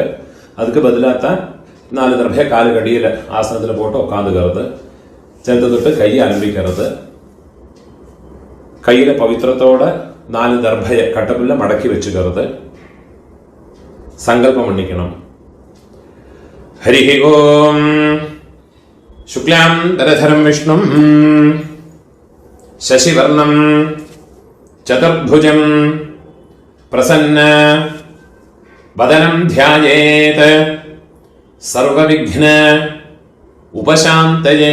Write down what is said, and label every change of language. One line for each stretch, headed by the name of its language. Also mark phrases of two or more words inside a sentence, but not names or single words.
Tamil: அதுக்கு பதிலாகத்தான் 4 தர்பையை காலுக்கு அடியில ஆசனத்தில் போட்டு உட்காந்துக்கிறது. சேர்த்து தொட்டு கையை அலம்பிக்கிறது. கையில பவித்திரத்தோட 4 தர்பையை கட்டப்புள்ள மடக்கி வச்சுக்கிறது. சங்கல்பம் பண்ணிக்கணும்.
Sanskrit: हरिः ॐ शुक्लांबरधरं विष्णुं शशिवर्णं चतुर्भुजं प्रसन्न वदनं ध्यायेत् सर्वविघ्न उपशान्तये.